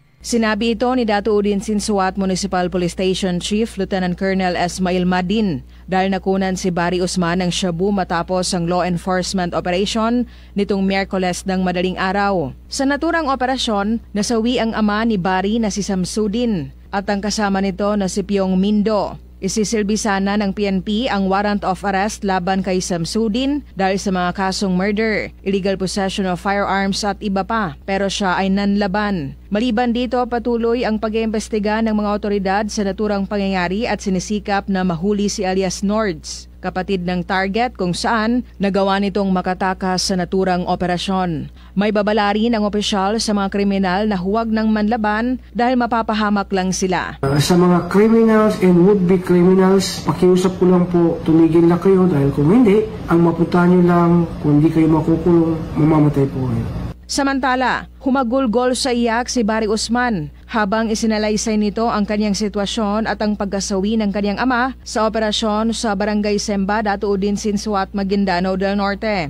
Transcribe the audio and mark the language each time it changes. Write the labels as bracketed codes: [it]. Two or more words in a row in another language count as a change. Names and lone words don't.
[tl] Sinabi ito ni Dato Udin Sinsuat Municipal Police Station Chief Lieutenant Colonel Esmail Madin dahil nakunan si Barry Usman ng shabu matapos ang [en] law enforcement operation [tl] nitong Miyerkules ng madaling araw. Sa naturang operasyon, nasawi ang ama ni Barry na si Samsudin at ang kasama nito na si Piong Mindo. Isisilbi sana ng PNP ang [en] warrant of arrest [tl] laban kay Samsudin dahil sa mga kasong murder, [en] illegal possession of firearms [tl] at iba pa, pero siya ay nanlaban. Maliban dito, patuloy ang pag-iimbestiga ng mga otoridad sa naturang pangyayari at sinisikap na mahuli si alias Nords, kapatid ng target kung saan nagawa nitong makatakas sa naturang operasyon. May babala rin ang opisyal sa mga kriminal na huwag nang manlaban dahil mapapahamak lang sila. Sa mga [en] criminals and would-be criminals, [tl] pakiusap ko lang po, tumigil na kayo dahil kung hindi, ang mapunta nyo lang, kung hindi kayo makukulong, mamamatay po kayo. Samantala, humagulgol sa iyak si Barry Usman habang isinalaysay nito ang kanyang sitwasyon at ang pagkasawi ng kanyang ama sa operasyon sa Barangay Semba, Dato Udin Sinsuat, Maguindanao del Norte.